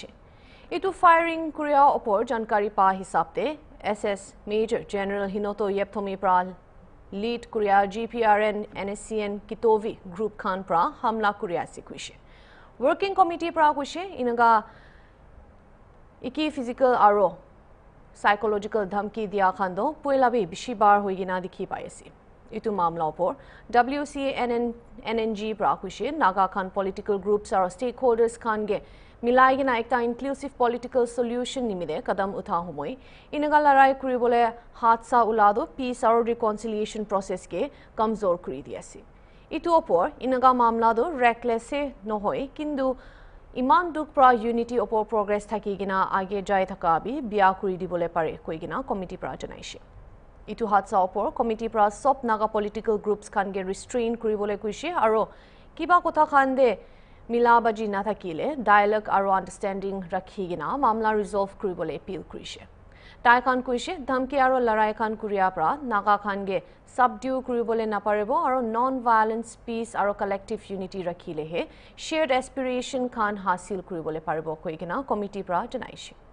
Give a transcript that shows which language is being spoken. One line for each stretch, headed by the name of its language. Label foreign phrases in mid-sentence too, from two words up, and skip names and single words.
Naga Pidgin: Itu firing Korea opor jankari pa hisapte SS Major General Hinoto Yepthomi pra lead Korea GPRN NSCN Kitovi Group Khan pra hamla Korea sikwishe. Working Committee pra kushe inaga Iki physical aro psychological dhamki diya khando puela bi bishi bar hoigina dikhi paisi. Itu mamla opor WCNNG prakushe Naga Khan political groups aro stakeholders khan ge milai gina ekta
English: inclusive political solution
Naga Pidgin: nimide kadam utha humoi inaga larai kuribole hatsa ulado peace aro
English: reconciliation process
Naga Pidgin: ke kamzor kuri diasi. Itu opor inaga mamla do reckless se nohoi kindu Iman duk pra unity opor progress thaki gina age jai thaka bi bia kuri dibole pare koi gina committee pra janaishe. Itu hatsa opor committee pra sop naga
English: political groups
Naga Pidgin: khan ge restrain kuri bole kuishe aro kiba kotha khan de milabaji na thakile dialogue aro understanding rakhi gina mamla resolve kuri bole appeal kuishe. Tai khan kuishe dhamki aro larai khan kuria pra naga khan ge subdue kuri bole naparebo aro
English: non-violence peace
Naga Pidgin: aro
English: collective unity
Naga Pidgin: rakhile he
English: shared aspiration
Naga Pidgin: khan hasil kuri bole paribo koi gina committee pra janaishe.